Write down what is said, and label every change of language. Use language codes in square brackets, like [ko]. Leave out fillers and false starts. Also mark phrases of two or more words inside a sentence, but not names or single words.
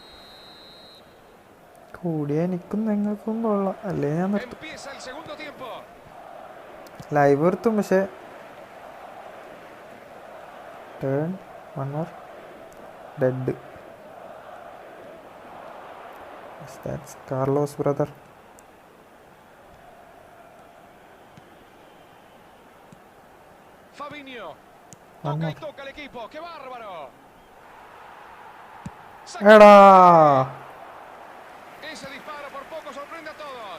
[ml] കൂടിയാൽ എനിക്കും നിങ്ങൾക്കും കൊള്ളാം, അല്ലേ ഞാൻ നിർത്തും. ലൈവ് നിർത്തും. പക്ഷെ [en] turn one more dead. [ml] കാർലോസ് ബ്രദർ. [es] Fabinho. Toca y toca el equipo. ¡Qué bárbaro! [ml] എടാ [es] Ese disparo por poco sorprende a todos.